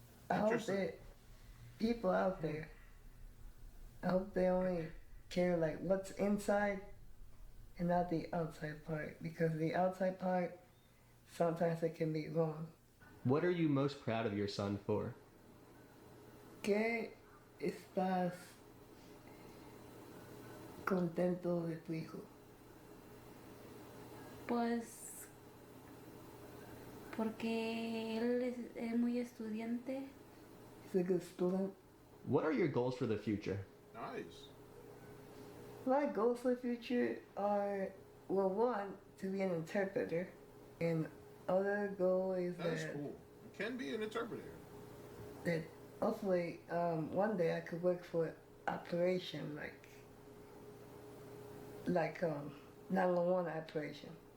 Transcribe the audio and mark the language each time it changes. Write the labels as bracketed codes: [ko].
[en] I hope that people out there, I hope they only care like what's inside and not the outside part, because the outside part, sometimes it can be wrong. What are you most proud of your son for? [es] ¿Qué estás contento de tu hijo? Pues porque él es muy estudiante. [en] He's a good student. What are your goals for the future? Nice. My goals for the future are, well, one, to be an interpreter, and other goal is That's cool. You can be an interpreter. that hopefully one day I could work for operation, like 911 operation.